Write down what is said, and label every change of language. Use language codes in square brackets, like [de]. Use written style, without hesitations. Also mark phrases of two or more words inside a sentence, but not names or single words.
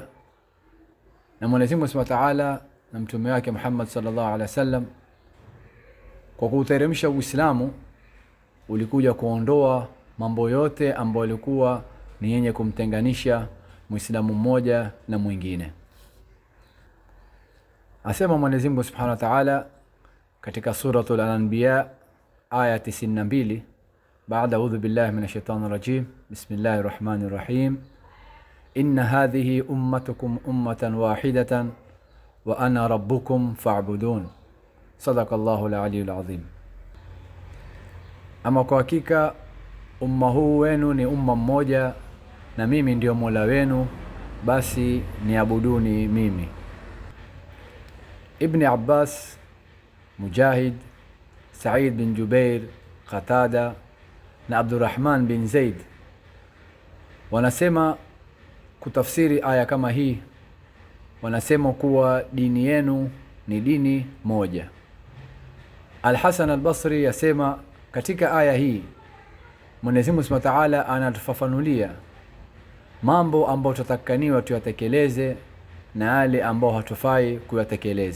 [sw] Na Mwenyezi Mungu [ar] سبحانه وتعالى [sw] na mtume wake Muhammad [ar] صلى الله عليه وسلم [sw] kwa kuteremsha Uislamu ulikuja kuondoa mambo yote ambayo yalikuwa ni yenye kumtenganisha Muislamu mmoja na mwingine. Asema Mwenyezi Mungu [ar] سبحانه وتعالى katika سورة الأنبياء aya 92, baada أعوذ بالله من الشيطان الرجيم، بسم الله الرحمن الرحيم، إن هذه أمتكم أمة واحدة وأنا ربكم فاعبدون. صدق الله العلي العظيم. [sw] Ama kwa hakika umma huu wenu ni umma mmoja na mimi ndio Mola wenu, basi niabuduni mimi. Ibn Abbas, Mujahid, Sa'id bin Jubair, Qatada na Abdurrahman bin Zaid wanasema kutafsiri aya kama hii, wanasema kuwa dini yenu ni dini moja. Al-Hasan al-Basri yasema katika aya hii Mwenyezi Mungu [ar] سبحانه وتعالى [sw] anatufafanulia mambo ambayo tutakaniwa tuyatekeleze na yale ambayo hatufai kuyatekeleza.